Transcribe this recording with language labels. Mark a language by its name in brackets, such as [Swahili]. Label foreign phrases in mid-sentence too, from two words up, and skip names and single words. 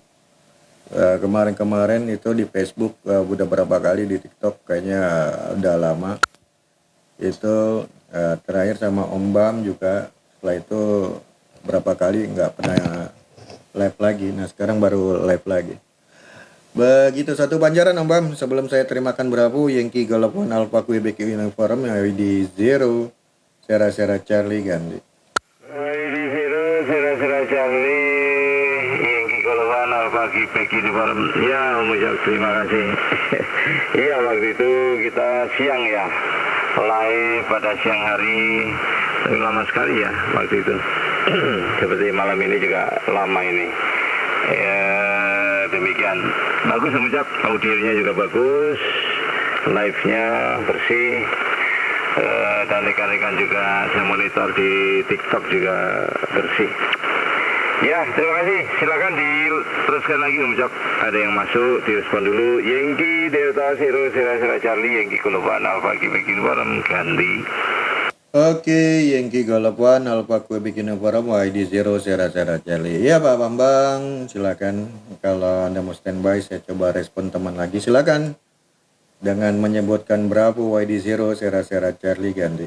[Indonesian] Kemarin itu di Facebook udah berapa kali, di TikTok kayaknya udah lama. Itu terakhir sama Om Bam juga, setelah itu berapa kali nggak pernah live lagi. Nah sekarang baru live lagi. Begitu satu Banjaran Om Bam, sebelum saya terimakan bravo Yankee Golf One Alpha Quebec Uniform ID 0 Sera Charlie ganti. ID 0 Sera Charlie Yankee Golf One Alpha pagi pagi di malam. Ya Om Ucok, terima kasih. Iya, waktu itu kita siang ya, live pada siang hari. Tapi lama sekali ya waktu itu. Seperti malam ini juga lama ini. Ya demikian. Bagus Om Ucok, audionya juga bagus, live-nya bersih. Dan rekan-rekan juga saya monitor di TikTok juga bersih. Ya, terima kasih. Silakan diteruskan lagi Om Ucok. Ada yang masuk, direspon dulu. Yankee Delta Zero Sierra Charlie, Yankee Golf 1 Alpha Quebec Uniform ganti. Oke, Yankee Golf 1 Alpha Quebec Uniform YD 0 Sierra Charlie. Ya Pak Bambang, silakan. Kalau Anda mau standby, saya coba respon teman lagi. Silakan. Dengan menyebutkan Bravo YD 0 Sierra Charlie ganti.